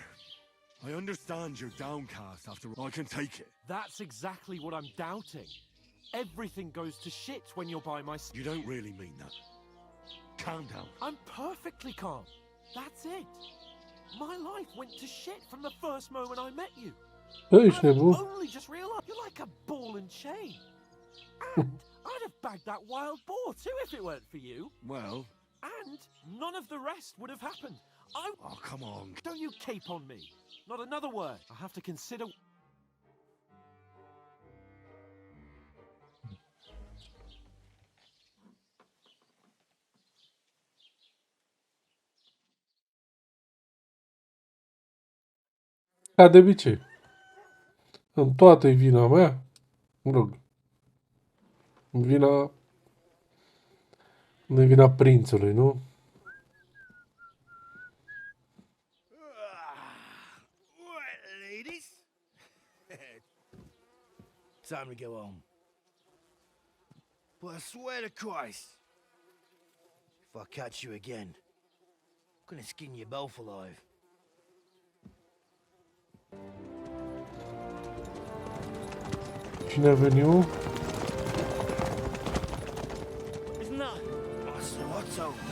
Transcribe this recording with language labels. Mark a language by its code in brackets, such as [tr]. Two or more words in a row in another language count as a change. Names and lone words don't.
[en] I understand you're downcast after all. I can take it. That's exactly what I'm doubting. Everything goes to shit when you're by my side. You don't really mean that. Calm down. I'm perfectly calm. That's it. My life went to shit from the first moment I met you. [ro] Ești nebun. [en] I've only just realized you're like a ball and chain. And I'd have bagged that wild boar too if it weren't for you. Well... And none of the rest would have happened. Oh, come on. Don't you cape on me. Not another word. I have to consider... [ro] Ca de obicei. În toate e vina mea. Mă rog. Vina... Nu e vina prințului, nu? [en] Right, ladies. Time to go home. But I swear to Christ, if I catch you again, I'm gonna skin you both alive. [ro] Cine a venit? [en] Isn't that Master Otto?